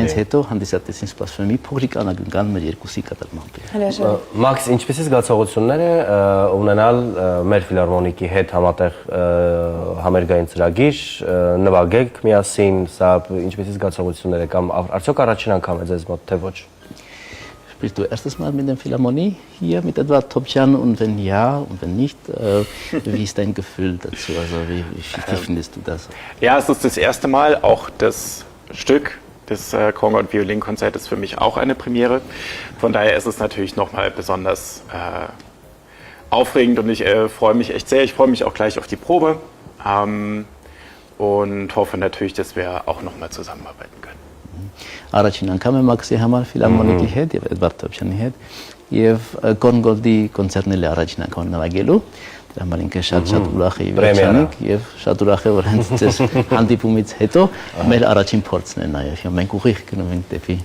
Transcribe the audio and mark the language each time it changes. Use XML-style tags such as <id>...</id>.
<hy>Դրանից հետո հանդիսատեսին սպասվում է մի փոքրիկ անակնկալ մեր երկուսի կատարմամբ։ Հրաշալի։ Մաքս, ինչպեսի զգացողություններ է ունենալ մեր ֆիլհարմոնիկի հետ համատեղ համերգային ծրագիր, նվագեք միասին, սա ինչպեսի զգացողություններ է կամ արդյոք առաջին անգամ է ձեզ մոտ թե ոչ։</hy> <de>Bist du erstes Mal mit der Philharmonie hier mit Edward Topchan und wenn ja und wenn nicht, wie ist dein Gefühl dazu? Also wie findest du das? Ja, es ist das erste Mal, auch das Stück des Conga- und Violinkonzerts ist für mich auch eine Premiere. Von daher ist es natürlich nochmal besonders aufregend und ich freue mich echt sehr. Ich freue mich auch gleich auf die Probe und hoffe natürlich, dass wir auch nochmal zusammenarbeiten können.</de> <hy>Առաջին անգամ եմ Մաքսի համար ֆիլհարմոնիկի հետ եւ Էդվարդ Թոփչյանի հետ եւ Կոնգոլդի կոնցերտն էլ առաջին անգամ նվագելու դրա համար ինքը շատ ուրախ է եւ շատ ուրախ է որ հենց ձեզ հանդիպումից հետո մեր առաջին փորձն է նաեւ եւ մենք ուղիղ գնում ենք դեպի</hy>